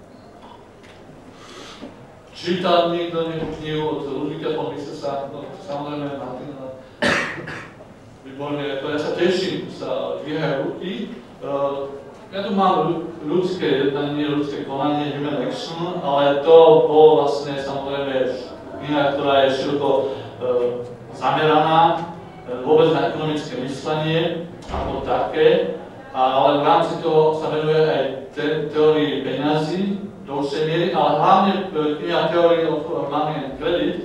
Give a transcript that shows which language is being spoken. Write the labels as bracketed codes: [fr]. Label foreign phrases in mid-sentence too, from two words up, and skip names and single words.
[sk] Čítal niekto nejakú knihu od Ludwiga von Misesa? No, samozrejme, Martin. Výborne, ja sa teším, sa dvíhajú ruky. Ja tu mám ľudské jednanie, ľudské konanie, [en] human action, [sk] ale to bolo vlastne samozrejme kniha, ktorá je široko zameraná vôbec na ekonomické myslenie ako také, ale v rámci toho sa venuje aj teórii peňazí do určitej miery, ale hlavne kniha Theory of Money and Credit.